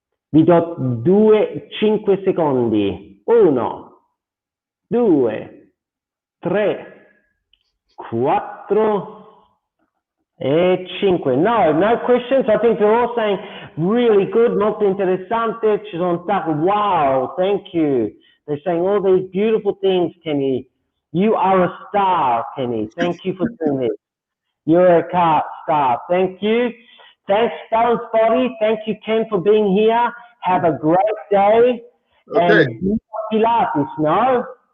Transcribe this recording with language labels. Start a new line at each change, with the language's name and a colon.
Italian: Vi do 5 secondi. 1, 2, 3, 4 e 5.
English: No questions. I think they're all saying really good,
Italian: molto interessante. Ci sono stati,
English: wow, thank you. They're saying all these beautiful things, Kenny. You are a star, Kenny. Thank you for doing this. You're a star. Thank you. Thanks, Balanced Body. Thank you, Ken, for being here. Have a great day. Okay. And Viva Pilates, no?